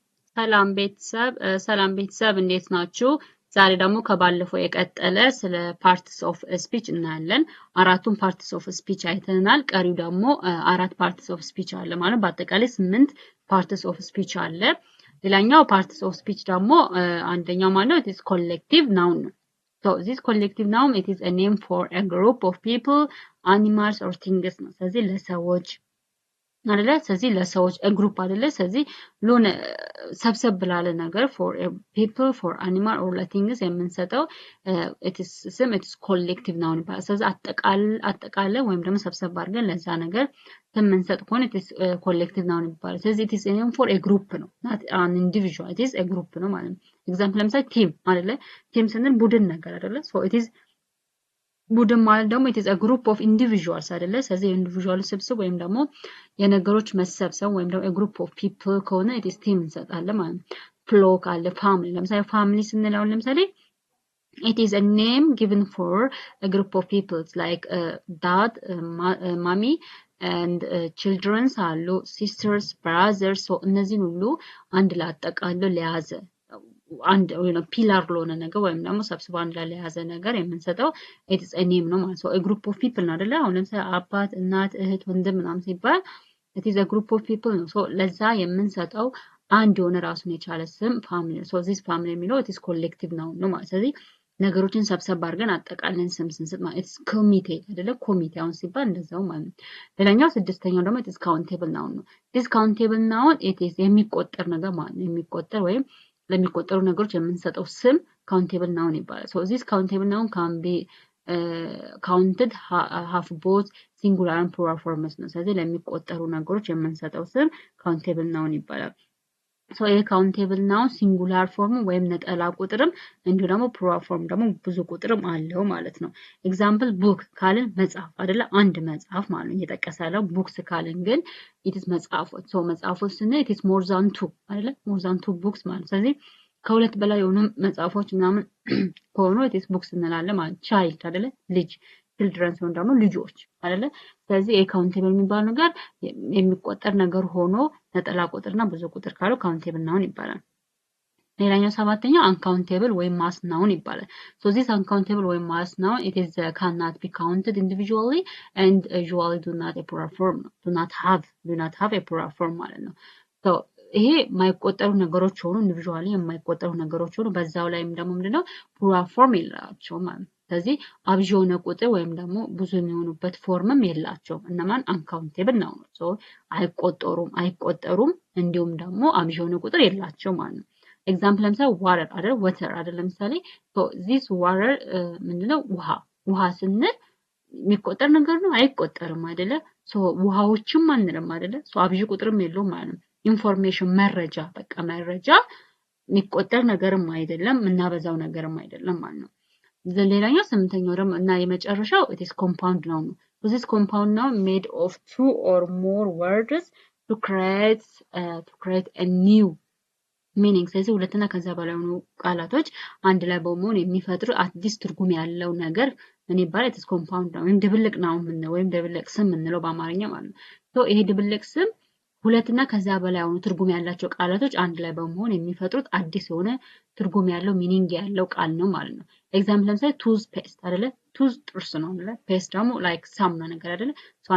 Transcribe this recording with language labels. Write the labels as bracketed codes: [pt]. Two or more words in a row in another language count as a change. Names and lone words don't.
[am] ሰላም ቤተሰብ እንዴት ናችሁ? ዛሬ ደግሞ ከባለፈው የቀጠለ ስለ [en] parts of speech [am] እናያለን። አራቱን [en] parts of speech [am] አይተናል። ቀሪው ደግሞ አራት [en] parts of speech [am] አለ ማለት በአጠቃላይ 8 [en] parts of speech [am] አለ። ሌላኛው [en] parts of speech [am] ደግሞ አንደኛው ማለት [en] it is collective noun ነው። So this collective noun it is a name for a group of people, animals or things [am] ነው። ስለዚህ ለሰዎች አይደለ ስለዚህ ለሰዎች ግሩፕ አይደለ ስለዚህ ሎን ሰብሰብ ብላለ ነገር [en] for people for animal or things [am] የምንሰጠው [en] it is [am] ስም [en] it is collective noun [am] ይባላል። ስለዚህ አጠቃለ ወይም ደግሞ ሰብሰብ አድርገን ለዛ ነገር ስም የምንሰጥ ከሆነ [en] it is collective noun [am] ይባላል። ስለዚህ [en] it is a name for a group [am] ነው [en] not an individual it is a group [am] ነው ማለት ነው። ኤግዛምፕል ለምሳሌ ቲም አይደለ ቲም ስንል ቡድን ነገር አይደለ [en] so it is [am] ቡድን ማለት ደግሞ [en] it is a group of individuals [am] አይደለ ስለዚህ ኢንዲቪጁዋል ስብስብ ወይም ደግሞ የነገሮች መሰብሰብ ወይም ደግሞ [en] a group of people [am] ከሆነ [en] it is team [am] እንሰጣለን ማለት ነው። flock አለ family ለምሳሌ family ስንለው ለምሳሌ [en] it is a name given for a group of people like dad mommy and children [am] አሉ [en] sisters brothers so [am] እነዚህን ሁሉ አንድ ላይ አጠቃሎ ለያዘ አንድ ወይ ነው ፒላር ለሆነ ነገር ወይም ደግሞ ሰብስቦ አንድ ላይ የያዘ ነገር የምንሰጠው [en] it is a name [am] ነው ማለት ነው። [en] a group of people [am] ነው አይደለ አሁን ለምሳሌ አባት እናት እህት ወንድም ምናምን ሲባል [en] it is a group of people [am] ነው so ለዛ የምንሰጠው አንድ የሆነ ራሱን የቻለ ስም [en] family so this family [am] የሚለው [en] it is collective [am] ነው ማለት ስለዚህ ነገሮችን ሰብሰብ አድርገን አጠቃለን ስም ስንሰጥ ማለት [en] it is committee [am] አይደለ ኮሚቴ አሁን ሲባል እንደዛው ማለት ነው። ሌላኛው ስድስተኛው ደግሞ [en] it is countable noun [am] ነው [en] this countable noun it is [am] የሚቆጠር ነገር ማለት ነው የሚቆጠር ወይም ለሚቆጠሩ ነገሮች የምንሰጠው ስም [en] countable noun [am] ይባላል። [en] so this countable noun can be counted have both singular and plural forms [am] ነው። ስለዚህ ለሚቆጠሩ ነገሮች የምንሰጠው ስም [en] countable noun ይባላል። so ይሄ countable noun singular form [am] ወይም ነጠላ ቁጥርም እንዲሁ ደግሞ [en] plural form [am] ደግሞ ብዙ ቁጥርም አለው ማለት ነው። ኤግዛምፕል book ካልን መጽሐፍ አይደለ አንድ መጽሐፍ ማለት ነው እየተጠቀሰለው books ካልን ግን [en] it is [am] መጽሐፎች so መጽሐፎች ስንል [en] it is more than two [am] አይደለ [en] more than two books [am] ማለት ስለዚህ ከሁለት በላይ የሆኑ መጽሐፎች ምናምን ከሆኑ [en] it is books [am] እንላለን ማለት child አይደለ ልጅ children ሲሆን ደግሞ ልጆች አይደለ ስለዚህ countable የሚባል ነገር የሚቆጠር ነገር ሆኖ ነጠላ ቁጥርና ብዙ ቁጥር ካለው countable noun ይባላል። ሌላኛው ሰባተኛው uncountable ወይም [en] mass noun [am] ይባላል። [en] so this uncountable [am] ወይም [en] mass noun it is cannot be counted individually and usually do not have a plural form [am] ማለት ነው። so ይሄ የማይቆጠሩ ነገሮች ሆኑ ኢንዲቪጁዋሊ የማይቆጠሩ ነገሮች ሆኑ በዛው ላይም ደግሞ ምንድነው [en] plural form [am] የላቸው ማለት ስለዚህ አብዥ የሆነ ቁጥር ወይም ደግሞ ብዙ የሚሆኑበት ፎርምም የላቸው እነማን uncountable ነው so አይቆጠሩም እንዲሁም ደግሞ አብዥ የሆነ ቁጥር የላቸው ማለት ነው። ኤግዛምፕል ለምሳሌ water አይደል ለምሳሌ [en] so this water [am] ምንድነው ውሃ ስንል የሚቆጠር ነገር ነው አይቆጠርም አይደለ so ውሃዎችም አንልም አይደለ so አብዥ ቁጥርም የለውም ማለት ነው። ኢንፎርሜሽን መረጃ በቃ መረጃ የሚቆጠር ነገርም አይደለም እናበዛው ነገርም አይደለም ማለት ነው። ሌላኛው ስምንተኛው ደግሞ እና የመጨረሻው [en] it is compound noun [am] ነው [en] so this compound noun made of two or more words to create a new meaning [am] ስለዚህ ሁለትና ከዛ በላይ የሆኑ ቃላቶች አንድ ላይ በመሆን የሚፈጥሩ አዲስ ትርጉም ያለው ነገር ምን ይባላል [en] it is compound noun [am] ድብልቅ noun ነው ወይም ድብልቅ ስም እንለው በአማርኛ ማለት ነው። so ይሄ ድብልቅ ስም ሁለትና ከዛ በላይ የሆኑ ትርጉም ያላቸው ቃላቶች አንድ ላይ በመሆን የሚፈጥሩት አዲስ የሆነ ትርጉም ያለው ሚኒንግ ያለው ቃል ነው ማለት ነው። ኤግዛምፕል ለምሳሌ toothpaste አይደለ tooth ጥርስ ነው አይደለ paste ደግሞ like ሳሙና ነገር አይደለ so